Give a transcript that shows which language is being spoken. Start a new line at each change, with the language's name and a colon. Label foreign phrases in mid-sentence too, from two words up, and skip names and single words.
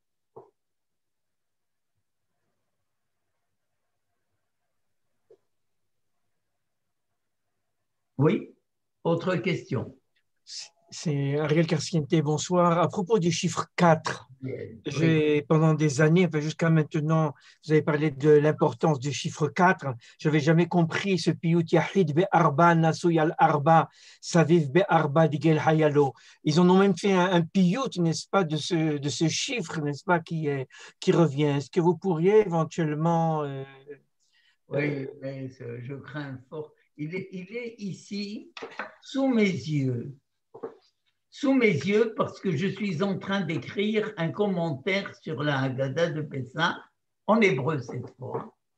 French: Oui, autre question. C'est Ariel Karsiente, bonsoir. À propos du chiffre 4, pendant des années, jusqu'à maintenant, vous avez parlé de l'importance du chiffre 4. Je n'avais jamais compris ce piyut
Hebrew: יחיד בארבע נשוי על-ארבע סביב בארבע דגל חילו.
French: Ils en ont même fait un piyut, n'est-ce pas, de ce chiffre, n'est-ce pas, qui revient. Est-ce que vous pourriez éventuellement… Oui, mais je crains fort. Il est ici, sous mes yeux. Sous mes yeux, parce que je suis en train d'écrire un commentaire sur la Haggadah de Pessah, en hébreu cette fois.